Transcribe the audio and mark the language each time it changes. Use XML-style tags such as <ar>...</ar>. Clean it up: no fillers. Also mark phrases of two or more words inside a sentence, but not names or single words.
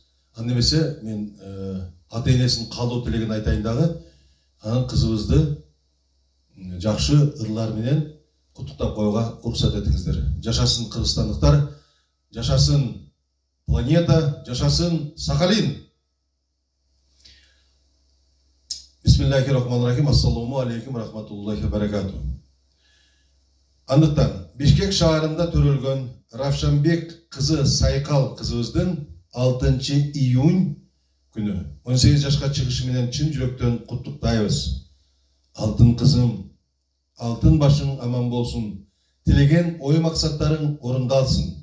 <ky>Анда эмесе мен ата-энесинин калдуу тилегин айтайын дагы. Анан кызыбызды жакшы ырлар менен куттуктап коюуга уруксат этиңиздер. Жашасын кыргызстандыктар, жашасын планета, жашасын Сахалин.</ky> <ar>بسم الله الرحمن الرحيم. السلام عليكم رحمة الله وبركاته.</ar> <ky>Андыктан Бишкек шаарында төрөлгөн Равшанбек кызы Сайкал кызыбыздын 6 июнь күнү 18 жашка чыгышы менен чын жүрөктөн куттуктайбыз. Алтын кызым, алтын башың аман болсун, тилеген ой максаттарың орундалсын.</ky>